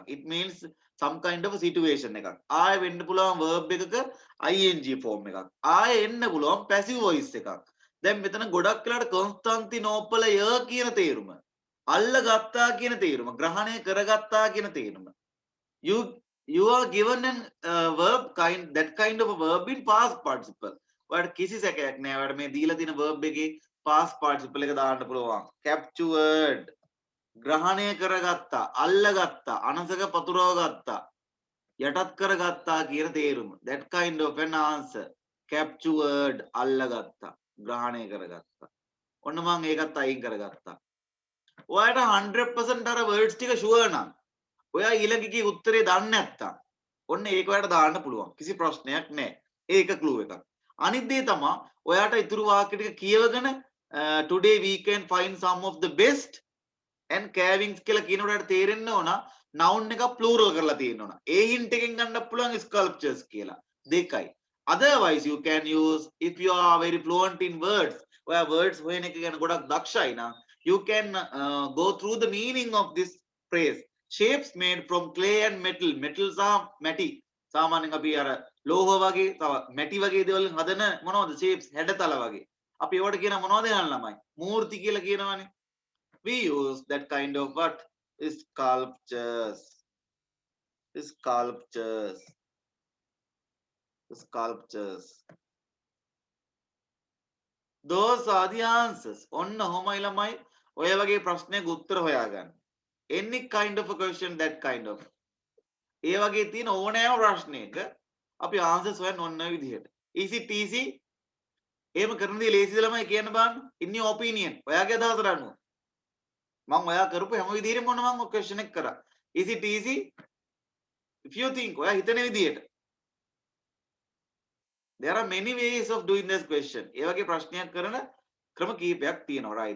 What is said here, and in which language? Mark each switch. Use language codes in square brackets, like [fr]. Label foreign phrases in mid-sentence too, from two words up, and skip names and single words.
[en] It means some kind of a situation එකක්. [si] ආයෙ වෙන්න පුළුවන් verb එකක [en] ing form [si] එකක්. ආයෙ එන්න පුළුවන් [en] passive voice [si] එකක්. දැන් මෙතන ගොඩක් වෙලාට කොන්ස්ටන්ටිනෝපලය කියන තේරුම අල්ල ගත්තා කියන තේරුම ග්‍රහණය කරගත්තා කියන තේරුම [en] you are given an verb that kind of a verb in past participle. [si] ඔයාලට කිසි සැකයක් නෑ ඔයාලට මේ දීලා තියෙන verb එකේ [en] past participle [si] එක දාන්න පුළුවන්. captured ග්‍රහණය කරගත්තා අල්ලගත්තා අනසක පතුරව ගත්තා යටත් කරගත්තා කියන තේරුම. [en] that kind of an answer. captured අල්ලගත්තා. [si] ග්‍රහණය කරගත්තා. ඔන්න මම ඒකත් අයින් කරගත්තා. ඔයාලට 100% අර words ටික sure නම් ඔයා ඊළඟ එකේ උත්තරේ දන්නේ නැත්තම් ඔන්න ඒක ඔයාලට දාන්න පුළුවන්. කිසි ප්‍රශ්නයක් නැහැ. ඒක clue එකක්. අනිත් දේ තමයි ඔයාට ඉතුරු වාක්‍ය ටික කියවගෙන [en] today we can find some of the best and carvings [si] කියලා කියනකොට ඔයාලට තේරෙන්න ඕන noun එක plural කරලා තියෙන්න ඕන. ඒ hint එකෙන් ගන්න පුළුවන් sculptures කියලා. දෙකයි. [en] Otherwise you can use if you are very fluent in words [si] ඔයා words හොයන එක ගැන ගොඩක් දක්ෂයි නම් [en] you can go through the meaning of this phrase. Shapes made from clay and metal. [si] Metal සහ මැටි. සාමාන්‍යයෙන් අපි අර ලෝහ වගේ තව මැටි වගේ දේවල් වලින් හදන මොනවද shapes හැඩතල වගේ. අපි ඒවට කියන මොනවද යන ළමයි? මූර්ති කියලා කියනවනේ. [en] We use that kind of what? Sculptures. Sculptures. Sculptures. Those are the answers. [si] ඔන්න ඔහොමයි ළමයි ඔය වගේ ප්‍රශ්නයක උත්තර හොයාගන්න. [en] Any kind of a question that kind of. [si] ඒ වගේ තියෙන ඕනෑම ප්‍රශ්නයක අපි answers හොයන්න ඔන්න ඔය විදිහට. [en] Easy peasy. [si] එහෙම කරන දේ ලේසිද ළමයි කියන්න බලන්න. [en] In your opinion. [si] ඔයාගේ අදහසට අනුව. මම ඔයා කරපු හැම විදිහෙම මොන මම question එක කරා. [en] Is it easy? If you think ඔයා හිතන විදිහට. There are many ways of doing this question. [si] ඒ වගේ ප්‍රශ්නයක් කරන ක්‍රම කීපයක් තියෙනවා, right?